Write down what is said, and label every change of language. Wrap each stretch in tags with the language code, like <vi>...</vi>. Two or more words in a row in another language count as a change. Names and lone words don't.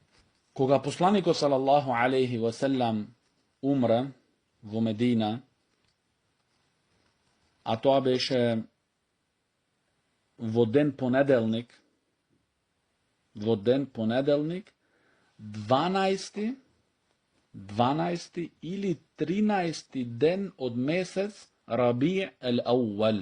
<mk>Кога посланикот</mk> <ar>صلى الله عليه وسلم</ar> <mk>умре во Медина, a тоа беше во ден понеделник, 12 или 13 ден од месец Раби ел Ауал.</mk>